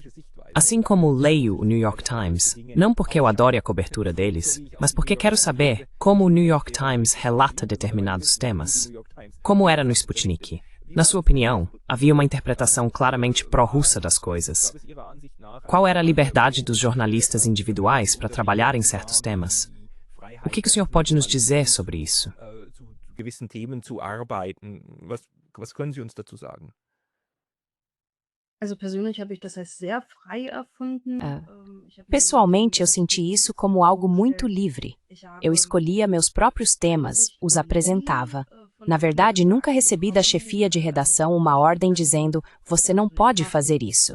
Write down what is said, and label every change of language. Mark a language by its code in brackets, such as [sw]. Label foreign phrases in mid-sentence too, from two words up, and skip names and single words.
[pt] Assim como leio o New York Times, não porque eu adore a cobertura deles, mas porque quero saber como o New York Times relata determinados temas. Como era no Sputnik? Na sua opinião, havia uma interpretação claramente pró-russa das coisas. Qual era a liberdade dos jornalistas individuais para trabalhar em certos temas? O que o senhor pode nos dizer sobre isso? [de] Gewissen Themen zu arbeiten. Was können Sie uns dazu sagen? [pt] Pessoalmente, eu senti isso como algo muito livre. Eu escolhia meus próprios temas, os apresentava. Na verdade, nunca recebi da chefia de redação uma ordem dizendo: você não pode fazer isso.